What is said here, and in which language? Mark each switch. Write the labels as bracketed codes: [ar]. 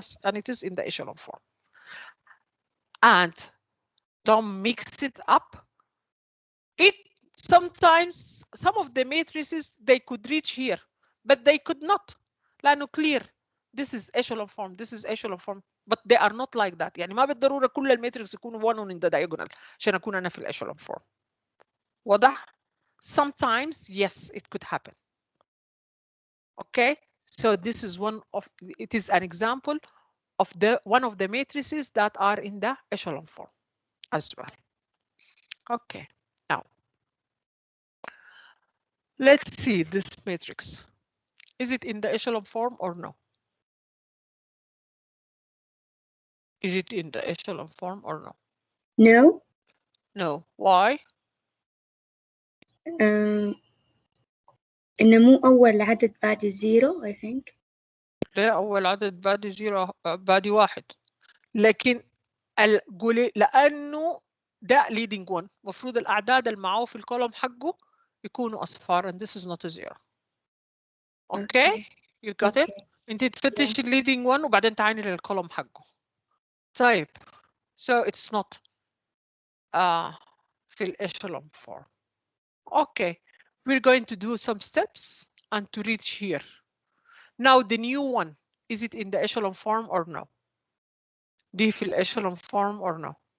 [en] Yes, and it is in the echelon form. And don't mix it up. It sometimes some of the matrices they could reach here, but they could not. لأنه clear. This is echelon form. This is echelon form. But they are not like that. [ar] يعني ما بالضرورة كل الماتريكس يكونوا one in the diagonal عشان أكون أنا في الechelon form. [en] واضح؟ Sometimes yes, it could happen. Okay, so this is one of, it is an example of the one of the matrices that are in the echelon form as well. Okay, now let's see this matrix. Is it in the echelon form or no? Is it in the echelon form or no? No. No. Why? [ar] إنه مو أول عدد بعد الزيرو I think. لا، أول عدد بعد زيرو بعد واحد. لكن قولي لأنه ده leading one. مفروض الأعداد اللي معاه في الكولوم حقه يكونوا أصفار [en] and this is not a zero. Okay? You got it? Okay. [ar] انت تفتش leading one وبعدين تعيني للكولوم حقه. طيب. [en] So it's not في الechelon form. Okay. We're going to do some steps and to reach here. Now the new one, is it in the echelon form or no? دي في الechelon form or no?